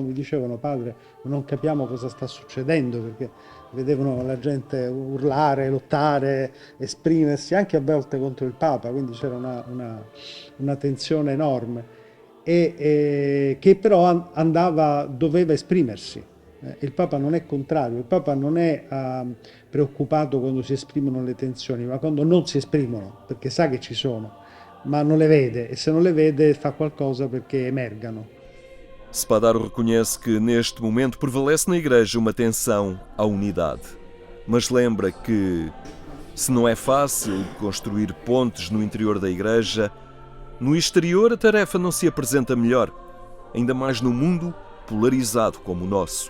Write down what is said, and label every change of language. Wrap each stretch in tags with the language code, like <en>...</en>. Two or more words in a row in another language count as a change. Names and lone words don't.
<it>Mi dicevano: padre, non capiamo cosa sta succedendo, perché vedevano la gente urlare, lottare, esprimersi anche a volte contro il Papa, quindi c'era una tensione enorme, che però doveva esprimersi. Il Papa non è contrario, il Papa non è preoccupato quando si esprimono le tensioni, ma quando non si esprimono, perché sa che ci sono, ma non le vede, e se non le vede fa qualcosa perché emergano.</it> <pt>Spadaro reconhece que neste momento prevalece na Igreja uma tensão à unidade, mas lembra que, se não é fácil construir pontes no interior da Igreja, no exterior a tarefa não se apresenta melhor, ainda mais num mundo polarizado como o nosso.</pt>